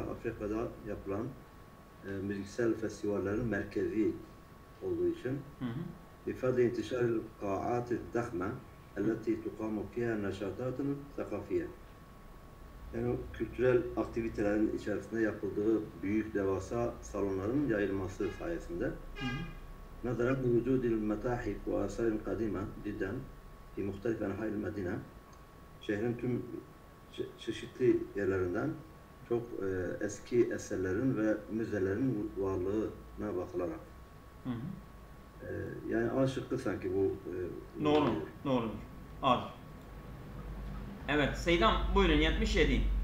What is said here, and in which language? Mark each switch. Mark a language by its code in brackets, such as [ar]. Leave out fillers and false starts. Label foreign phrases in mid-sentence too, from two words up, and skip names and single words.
[tr] Afrika'da yapılan müziksel festivallerin merkezi olduğu için. [ar] بفضل انتشار القاعات الضخمة التي تقام فيها نشاطات ثقافية. [tr] Yani kültürel aktivitelerin içerisinde yapıldığı büyük devasa salonların yayılması sayesinde. [ar] نظرا لوجود المتاحف وآثار قديمة جدا في مختلف أنحاء المدينة. [tr] Şehrin tüm çeşitli yerlerinden çok eski eserlerin ve müzelerin varlığına bakılarak. Yani A şıkkı sanki bu. Doğrudur. Az. Evet, Seydam buyurun 77.